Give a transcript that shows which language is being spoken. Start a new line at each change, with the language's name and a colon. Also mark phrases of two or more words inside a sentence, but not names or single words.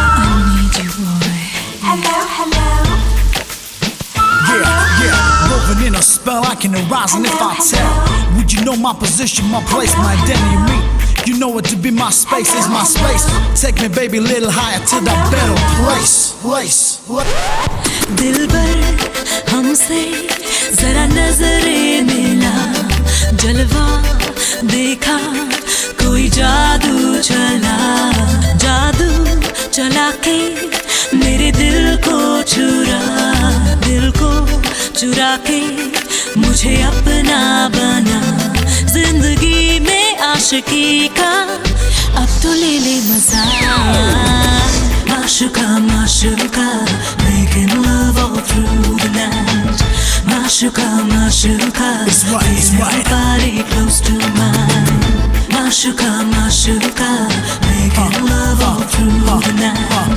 English: I need you, boy. Hello, hello. Yeah, woven in a spell I can arise, and if I tell, would you know my position, my place, my identity, me? You know it to be my space, is my space. Take me, baby, a little higher to that better place.
Hindi: दिल पर हमसे जरा नजरे मिला, जलवा देखा, कोई जादू चला, जादू चला के मेरे दिल को चुरा के मुझे अपना बना। जिंदगी में आशिकी का अब तो ले ले मजा। Mashuka, mashuka,
English: making love all through the night.
Hindi: Mashuka, mashuka,
English: feel your body close to mine.
Hindi: Mashuka, mashuka,
English: making love all through the night.